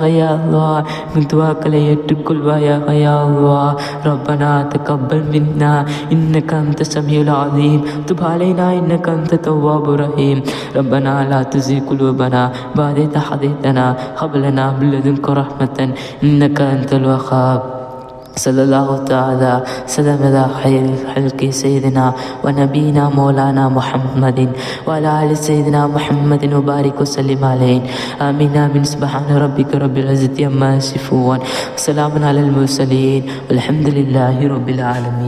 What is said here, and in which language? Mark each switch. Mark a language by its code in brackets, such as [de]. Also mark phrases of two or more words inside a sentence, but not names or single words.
[ar] يا الله, [ta] எங்கள் துவாக்களை ஏற்றுக்கொள்வாயாக. [ar] يا الله، ربنا تقبل منا إنك أنت السميع العليم تب علينا إنك أنت التواب الرحيم ربنا لا تزغ قلوبنا بعد إذ هديتنا هب لنا من لدنك رحمة إنك أنت الوهاب. صلى الله تعالى سلام على خير الخلق سيدنا ونبينا مولانا محمد وعلى آل سيدنا محمد وبارك وسلم عليه. آمين آمين. سبحان ربك رب العزة عما يصفون وسلام على المرسلين والحمد لله رب العالمين.